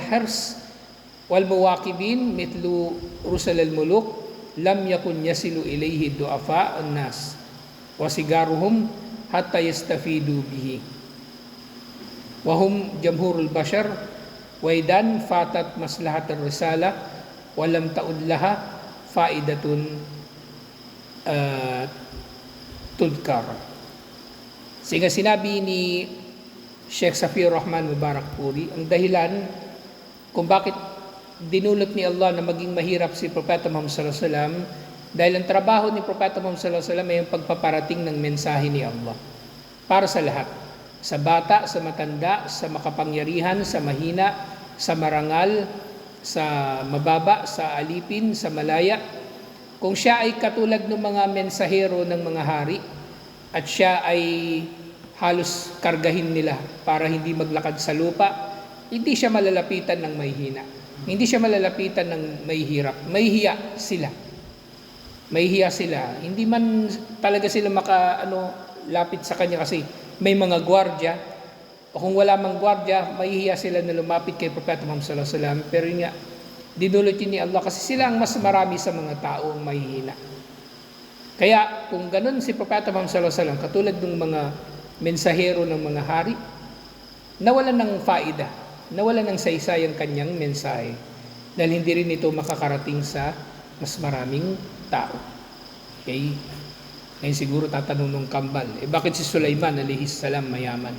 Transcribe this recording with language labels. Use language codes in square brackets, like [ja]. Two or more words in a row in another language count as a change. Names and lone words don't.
[ar] حرس والمواكب مثل رسل الملوك لم يكن يصل إليه ضعفاء الناس وصغارهم حتى يستفيد به وهم جمهور البشر وإذًا فاتت مصلحة الرسالة ولم تعد لها فائدة تذكر. [tl] Sehingga sinabi ni Sheikh Safiyur Rahman Mubarakpuri, ang dahilan kung bakit dinulot ni Allah na maging mahirap si Propeta Muhammad [ar] صلى الله عليه وسلم, [tl] dahil ang trabaho ni Propeta Muhammad [ar] صلى الله عليه وسلم [tl] ay yung pagpaparating ng mensahe ni Allah para sa lahat, sa bata, sa matanda, sa makapangyarihan, sa mahina, sa marangal, sa mababa, sa alipin, sa malaya. Kung siya ay katulad ng mga mensahero ng mga hari at siya ay halos kargahin nila para hindi maglakad sa lupa, hindi siya malalapitan ng may hina. Hindi siya malalapitan ng may hirap. May hiya sila. May hiya sila. Hindi man talaga sila lapit sa kanya kasi may mga gwardya. O kung wala mang gwardya, may hiya sila na lumapit kay Propeta Muhammad [ar] صلى الله عليه وسلم. [tl] Pero yun nga, dinulot yun ni Allah kasi sila ang mas marami sa mga tao ang may hina. Kaya kung ganun si Propeta Muhammad [ar] صلى الله عليه وسلم, [tl] katulad ng mga mensahero ng mga hari, nawalan ng faida, nawalan ng saysay ang kanyang mensahe dahil hindi rin ito makakarating sa mas maraming tao. Okay? Ngayon siguro tatanong ng kambal, bakit si Sulaiman [ar] عليه السلام [tl] mayaman?